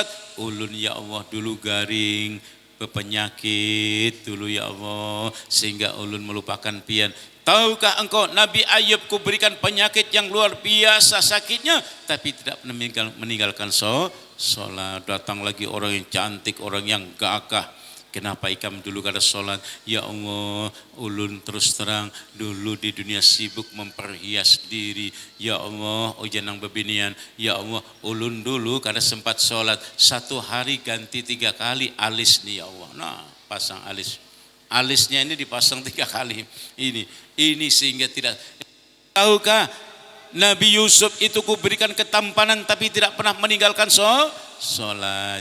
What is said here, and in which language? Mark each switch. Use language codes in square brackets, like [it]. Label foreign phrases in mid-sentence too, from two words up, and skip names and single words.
[bjn] Ulun ya Allah dulu garing, berpenyakit dulu ya Allah, sehingga ulun melupakan pian. [id] Tahukah engkau Nabi Ayub kuberikan penyakit yang luar biasa sakitnya, tapi tidak meninggalkan sholat. Datang lagi orang yang cantik, orang yang gagah, [bjn] kenapa ikam dulu kada sholat? Ya Allah, ulun terus terang dulu di dunia sibuk memperhias diri. Ya Allah, janang bebinian. Ya Allah, ulun dulu kada sempat sholat. [id] Satu hari ganti 3 kali alis nih ya Allah. Nah, pasang alis. Alisnya ini dipasang 3 kali. Ini sehingga tidak. Tahukah Nabi Yusuf itu kuberikan ketampanan tapi tidak pernah meninggalkan sholat.